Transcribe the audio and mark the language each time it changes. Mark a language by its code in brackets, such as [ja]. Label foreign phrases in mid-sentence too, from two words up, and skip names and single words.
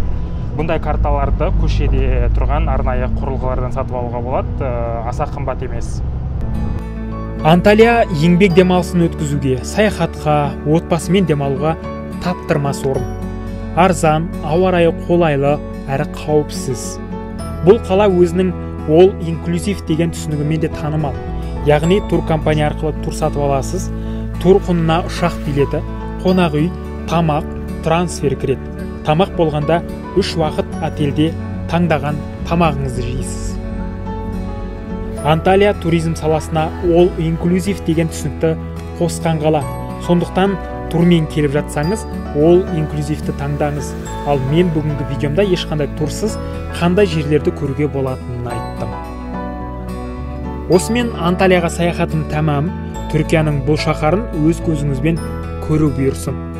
[kk] Бұндай карталарды көшеде тұрған арнайы құрылғылардан сатып алуға болады, аса қымбат емес. Анталия еңбек демалысын өткізуге, саяхатқа, отбасымен демалуға таптырмас орын. Арзан, ауа райы қолайлы әрі қауіпсіз. Бұл қала өзінің [en] all inclusive [kk] деген түсінігімен де танымал. Яғни туркомпания арқылы тур сатып аласыз, тур құнына ұшақ билеті, қонақ үй, тамақ, трансфер кіреді. Тамақ болғанда 3 уақыт отельде таңдаған тамағыңызды жейсіз. Анталия туризм саласына [en] all inclusive [kk] деген түсінікті қосқан қала. Сондықтан турмен келіп жатсаңыз, [en] all inclusive'ті [kk] таңдаңыз. Ал мен бүгінгі видеомда ешқандай турсыз қандай жерлерді көруге болатынын айттым. Осымен Анталияға саяхатым тәмам. Түркияның бұл шаһарын өз көзіңізбен көру бұйырсын.